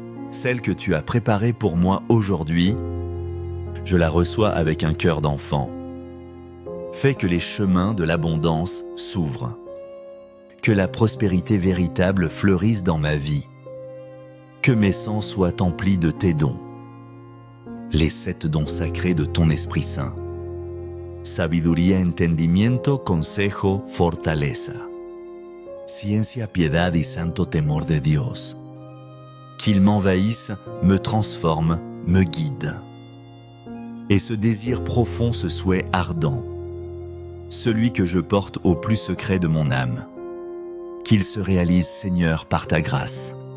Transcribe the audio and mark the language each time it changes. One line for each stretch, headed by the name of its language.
French: Celle que tu as préparée pour moi aujourd'hui, je la reçois avec un cœur d'enfant. Fais que les chemins de l'abondance s'ouvrent. Que la prospérité véritable fleurisse dans ma vie. Que mes sens soient emplis de tes dons. Les 7 dons sacrés de ton Esprit Saint.
Spanish: Sabiduría, entendimiento, consejo, fortaleza. Ciencia, piedad y santo temor de Dios.
French: Qu'ils m'envahissent, me transforment, me guident. Et ce désir profond, ce souhait ardent, celui que je porte au plus secret de mon âme, qu'il se réalise, Seigneur, par ta grâce.